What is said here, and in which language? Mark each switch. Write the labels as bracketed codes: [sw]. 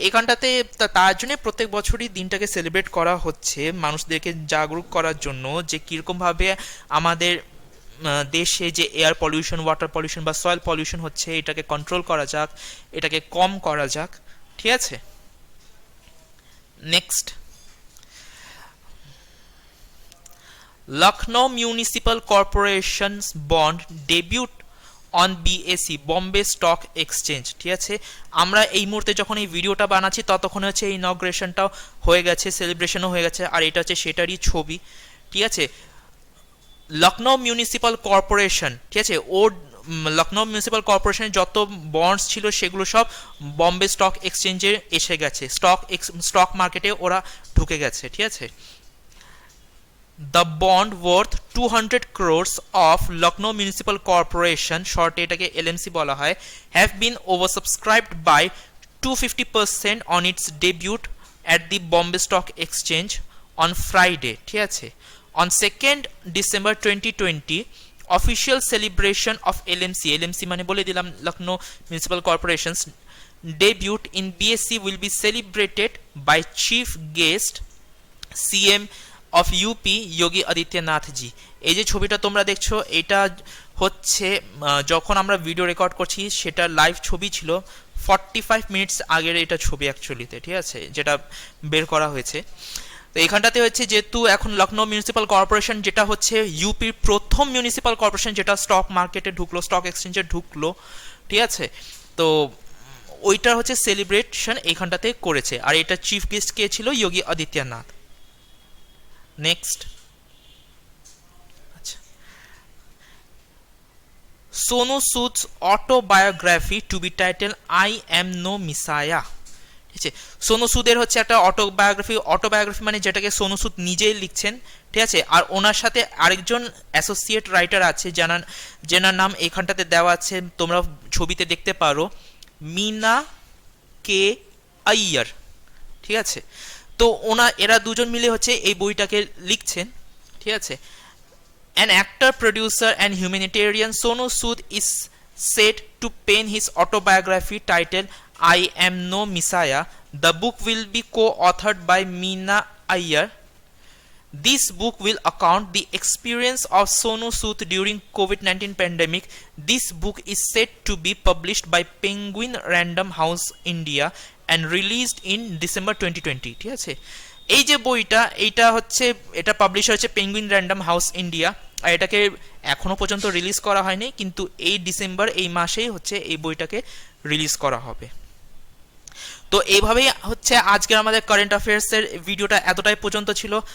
[bn] এখানটাতে তার জন্য প্রত্যেক বছরই দিনটাকে সেলিব্রেট করা হচ্ছে, মানুষদেরকে জাগরুক করার জন্য যে কীরকমভাবে আমাদের দেশে যে এয়ার পলিউশন, ওয়াটার পলিউশন বা সয়েল পলিউশন হচ্ছে, এটাকে কন্ট্রোল করা যাক, এটাকে কম করা যাক, ঠিক আছে। [en] next, Lucknow Municipal Corporation's bond debut on BSE, Bombay Stock Exchange, [bn] ঠিক আছে। আমরা এই মুহূর্তে যখন এই ভিডিওটা বানাচ্ছি ততক্ষণ হচ্ছে ইনগ্রেশনটাও হয়ে গেছে, সেলিব্রেশনও হয়ে গেছে, আর এটা হচ্ছে সেটারই ছবি, ঠিক আছে। লখনৌ মিউনিসিপ্যাল কর্পোরেশন, ঠিক আছে, ওর লখনৌ মিউনিসিপ্যাল কর্পোরেশনের যত বন্ডস ছিল সেগুলো সব বম্বে স্টক এক্সচেঞ্জে এসে গেছে, স্টক মার্কেটে ওরা ঢুকে গেছে, ঠিক আছে। [en] The bond worth 200 crores of Lucknow Municipal Corporation, short [bn] এটাকে [en] LMC [bn] বলা হয়, [en] have been oversubscribed by 250% on its debut at the Bombay Stock Exchange on Friday, [bn] ঠিক আছে। [en] On 2nd December 2020, official celebration of LMC [bn] মানে বলে দিলাম [en] Lucknow Municipal Corporation's debut in BSE will be celebrated by chief guest CM of UP Yogi Adityanath ji. [bn] এই যে ছবিটা তোমরা দেখছো, এটা হচ্ছে যখন আমরা ভিডিও রেকর্ড করছি সেটা লাইভ ছবি ছিল, 45 মিনিটস আগের এটা ছবি অ্যাকচুয়ালিতে, ঠিক আছে, যেটা বের করা হয়েছে। তো এখানটাতে হচ্ছে যেহেতু এখন লখনৌ মিউনিসিপ্যাল কর্পোরেশন, যেটা হচ্ছে ইউপির প্রথম মিউনিসিপ্যাল কর্পোরেশন যেটা স্টক মার্কেটে ঢুকলো, স্টক এক্সচেঞ্জে ঢুকলো, ঠিক আছে, তো ওইটার হচ্ছে সেলিব্রেশন এখানটাতে করেছে, আর এটা চিফ গেস্ট কে ছিল? যোগী আদিত্যনাথ। [en] next, [bn] আচ্ছা, [en] Sonu Sood's autobiography to be title I am no messiah, [bn] ঠিক আছে। সোনু সুদের হচ্ছে একটা অটোবায়োগ্রাফি মানে যেটাকে সোনু সুদ নিজেই লিখছেন, ঠিক আছে, আর ওনার সাথে আরেকজন অ্যাসোসিয়েট রাইটার আছে যেনার নাম এখানটাতে দেওয়া আছে, তোমরা ছবিতে দেখতে পারো, মিনা কে আইয়ার, ঠিক আছে। তো এরা দুজন মিলে হচ্ছে এই বইটাকে লিখছেন, ঠিক আছে। [en] An actor, producer and humanitarian, Sonu Sood is said to pen his autobiography titled I Am No Messiah. The book will be co-authored by Meena Iyer. This book will account the experience of Sonu Sood during COVID-19 pandemic. This book is said to be published by Penguin Random House India and released in December 2020, [bn] ঠিক আছে। এই যে বইটা, এটা publish হয়েছে penguin random house India, আর এটাকে এখনো পর্যন্ত রিলিজ করা হয়নি, কিন্তু এই ডিসেম্বর এই মাসেই হচ্ছে এই বইটাকে রিলিজ করা হবে। তো এইভাবেই হচ্ছে আজকের আমাদের কারেন্ট অ্যাফেয়ার্সের ভিডিওটা এতটাই পর্যন্ত ছিল।